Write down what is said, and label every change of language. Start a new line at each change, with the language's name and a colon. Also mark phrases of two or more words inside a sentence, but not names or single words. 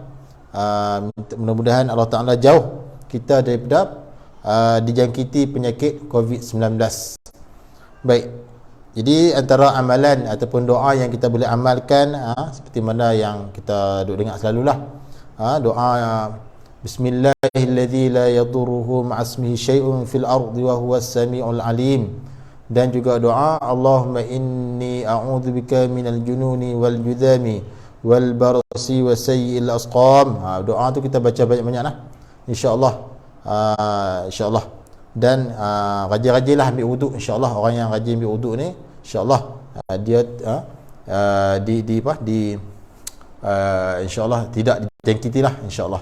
Malay: Mudah-mudahan Allah Taala jauh kita daripada dijangkiti penyakit COVID-19. Baik, jadi antara amalan ataupun doa yang kita boleh amalkan seperti mana yang kita duk dengar selalulah, doa
Arabic: بسم الله الذي لا يضره مع اسمه شيء في الأرض وهو السميع العليم,
Malay: dan juga doa
Arabic: اللهم إني أعوذ بك من الجنون والجذام والبرص وسيئ الأسقام.
Malay: Doa tu kita baca banyak-banyak lah insya-Allah. InsyaAllah, dan rajin-rajinlah ambil wuduk insyaAllah. Orang yang rajin ambil wuduk ni insyaAllah dia insyaAllah tidak dijangkiti lah insyaAllah.